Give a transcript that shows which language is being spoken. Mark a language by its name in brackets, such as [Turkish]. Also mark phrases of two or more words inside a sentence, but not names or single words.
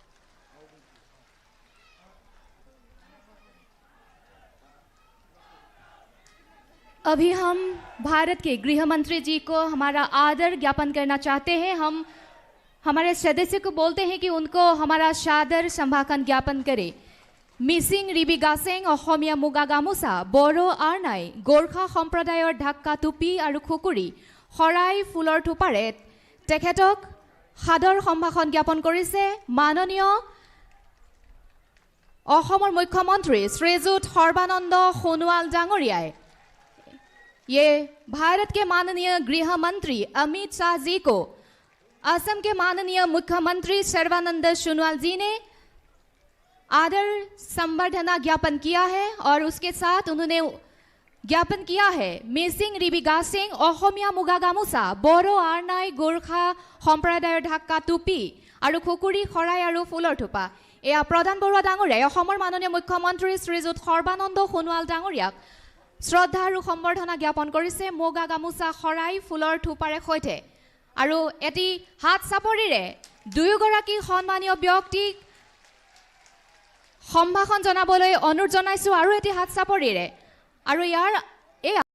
[Hindi] अभी हम भारत के गृह मंत्री जी को हमारा आदर ज्ञापन करना चाहते हैं। हम हमारे सदस्य को बोलते हैं कि उनको हमारा सादर संभाषण ज्ञापन करे। [Assamese] मिसिंग रिबी गासेंग অসমীয়া মুগা গামোচা, বড়ো আৰনাই, গোৰ্খা সম্প্ৰদায়ৰ ঢাকা টুপি আৰু খুকুৰি, শৰাই ফুলৰ থোপাৰে তেখেতক সাদৰ সম্ভাষণ জ্ঞাপন কৰিছে মাননীয় অসমৰ মুখ্যমন্ত্ৰী শ্ৰীযুত সৰ্বানন্দ সোণোৱাল ডাঙৰীয়াই। [Hindi] ये भारत के माननीय गृह मंत्री अमित शाह जी को असम के माननीय मुख्यमंत्री सर्बानंद सोनोवाल जी ने आदर संबर्धना ज्ञापन किया है और उसके साथ उन्होंने ज्ञापन किया है मिसिंग रिबी गासेंग [Assamese] অসমীয়া মুগা গামোচা, বড়ো আৰনাই, গোৰ্খা সম্প্ৰদায়ৰ ঢাকা টুপি আৰু খুকুৰী শৰাই আৰু ফুলৰ থোপা এয়া প্ৰধান বৰুৱা ডাঙৰীয়াই অসমৰ মাননীয় মুখ্যমন্ত্ৰী শ্ৰীযুত সৰ্বানন্দ সোণোৱাল ডাঙৰীয়াক শ্ৰদ্ধা আৰু সম্বৰ্ধনা জ্ঞাপন কৰিছে মুগা গামোচা শৰাই ফুলৰ থোপাৰে সৈতে আৰু এটি হাত চাপৰিৰে দুয়োগৰাকী সন্মানীয় ব্যক্তিক সম্ভাষণ জনাবলৈ অনুৰোধ জনাইছোঁ আৰু এটি হাত চাপৰিৰে আৰু ইয়াৰ এই